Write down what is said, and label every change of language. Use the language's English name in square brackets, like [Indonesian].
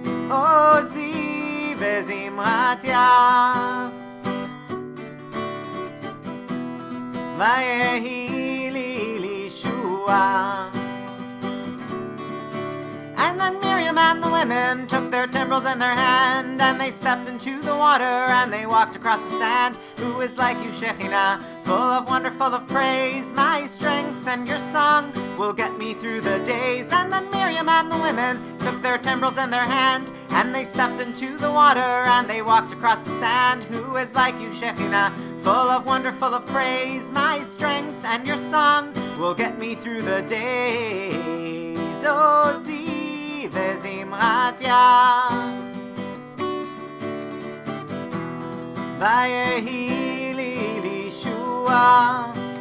[Hebrew] עוזי וזמרתיה ויהי לי לישועה. [English] And then Miriam and the women took their timbrels in their hand, and they stepped into the water, and they walked across the sand. Who is like you, Shekhinah, full of wonder, full of praise? My strength and your song will get me through the days. And then Miriam and the women took their timbrels in their hand, and they stepped into the water, and they walked across the sand. Who is like you, Shekhinah, full of wonder, full of praise? My strength and your song will get me through the days. [Hebrew] עוזי וזמרתיה ויהי לי לישועה.